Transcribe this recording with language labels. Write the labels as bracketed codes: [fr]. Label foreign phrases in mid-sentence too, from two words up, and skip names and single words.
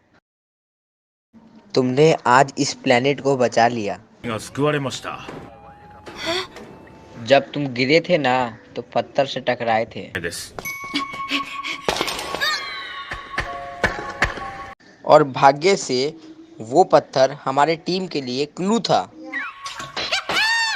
[hi] तुमने आज इस प्लेनेट को बचा लिया। [ja] が救われました [hi] जब तुम गिरे थे ना तो पत्थर से टकराए थे [ja] です [hi] और भाग्य से वो पत्थर हमारे टीम के लिए क्लू था।